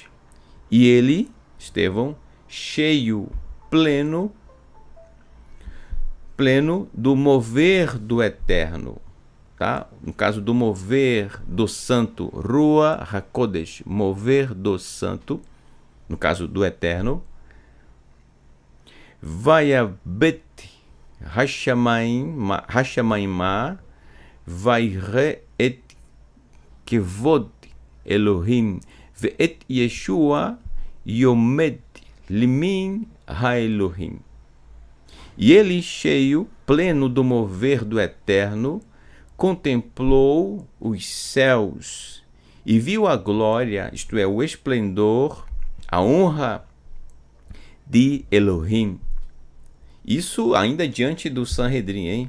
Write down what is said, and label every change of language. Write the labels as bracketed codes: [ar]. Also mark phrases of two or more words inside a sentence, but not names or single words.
[pt] E ele, Estevão, cheio, pleno do mover do Eterno. Tá? No caso do mover do santo, [he] רוח הקודש, [pt] mover do santo, no caso do Eterno, [he] ויבט השמימה, וירא את כבוד אלהים, ואת ישוע עומד לימין האלהים. [pt] E ele, cheio, pleno do mover do Eterno, contemplou os céus e viu a glória, isto é, o esplendor, a honra de Elohim. Isso ainda diante do Sanhedrin, hein?